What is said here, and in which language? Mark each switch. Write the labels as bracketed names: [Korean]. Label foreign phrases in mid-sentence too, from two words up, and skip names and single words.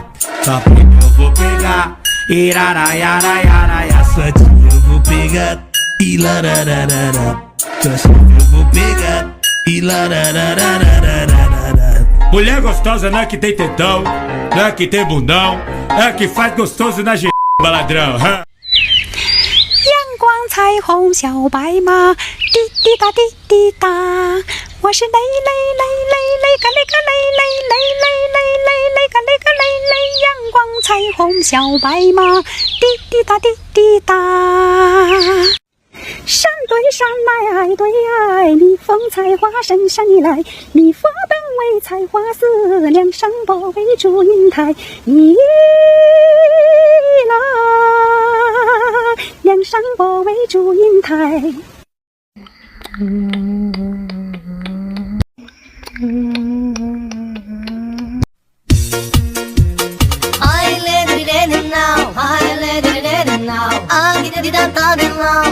[Portuguese] Sua prima eu vou pegar e laraiaraia. Sua tia eu vou pegar e larararara. Sua chefe eu vou pegar e larararara. Mulher gostosa não é que tem tetão, não é que tem bundão, é que faz gostoso na ladrão. [Chinese] 阳光彩虹小白马，滴滴答滴滴答。我是雷雷雷雷雷个雷个雷雷雷雷雷雷雷个雷个雷雷，阳光彩虹小白马，滴滴答滴滴答。山对山来，爱对爱，蜜蜂采花深山以来，蜜蜂本为采花丝，梁山伯为祝英台。一啦，梁山伯为祝英台。 [English] I let it in now, I let it in now, I get it out now.